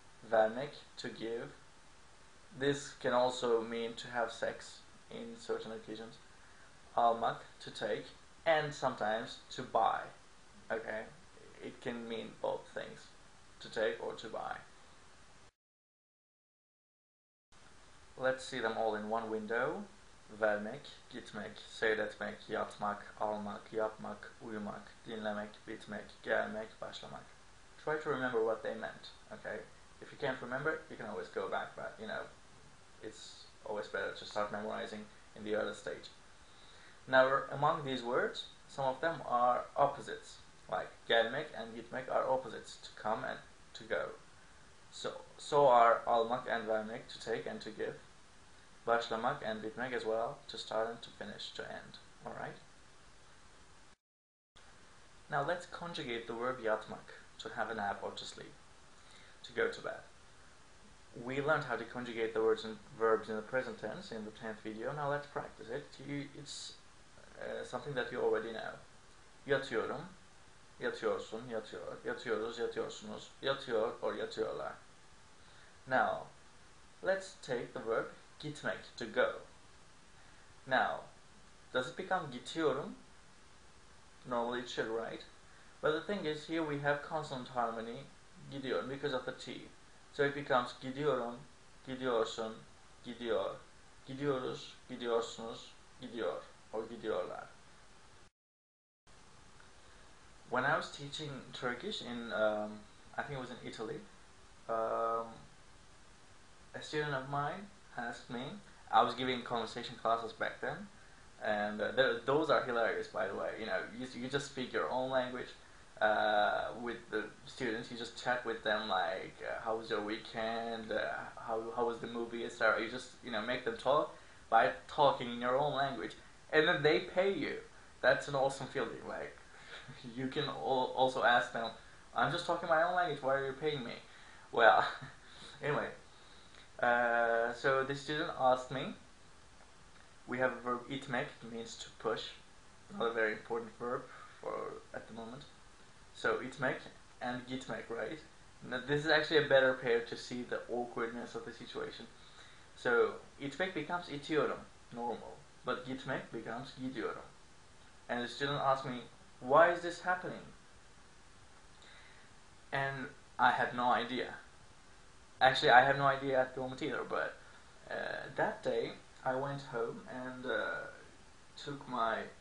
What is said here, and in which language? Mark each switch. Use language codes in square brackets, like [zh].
[en] Vermek, to give. This can also mean to have sex in certain occasions. Almak, to take. And sometimes to buy. Okay? It can mean both things. To take or to buy. Let's see them all in one window. [tr] Vermek, gitmek, seyretmek, yatmak, almak, yapmak, uyumak, dinlemek, bitmek, gelmek, başlamak. [en] Try to remember what they meant, okay? If you can't remember, you can always go back, but you know, it's always better to start memorizing in the early stage. Now, among these words, some of them are opposites, like gelmek and gitmek are opposites, to come and to go. So are almak and vermek, to take and to give. Başlamak and bitmek as well, to start and to finish, to end. Alright? Now let's conjugate the verb yatmak, to have a nap or to sleep, to go to bed. We learned how to conjugate the words and verbs in the present tense in the 10th video. Now let's practice it. It's something that you already know. [tr] Yatıyorum, yatıyorsun, yatıyor, yatıyoruz, yatıyorsunuz, yatıyor or yatıyorlar. [en] Now, let's take the verb gitmek, to go. Now, does it become gidiyorum? Normally it should, right? But the thing is, here we have consonant harmony, gidiyor, because of the T. So it becomes [tr] gidiyorum, gidiyorsun, gidiyor, gidiyoruz, gidiyorsunuz, gidiyor, or gidiyorlar. [en] When I was teaching Turkish in, I think it was in Italy, a student of mine asked me, I was giving conversation classes back then, and those are hilarious, by the way. You know, you just speak your own language with the students. You just chat with them like, how was your weekend, how was the movie, etc. You just, you know, make them talk by talking in your own language, and then they pay you. That's an awesome feeling. Like, you can also ask them, I'm just talking my own language, why are you paying me? Well, anyway. So the student asked me, we have a verb itmek, it means to push, not a very important verb at the moment. So itmek and gitmek, right? Now, this is actually a better pair to see the awkwardness of the situation. So itmek becomes itiyorum, normal, but gitmek becomes gidiyorum. And the student asked me, why is this happening? And I had no idea. Actually, I have no idea at the moment either, but that day I went home and took my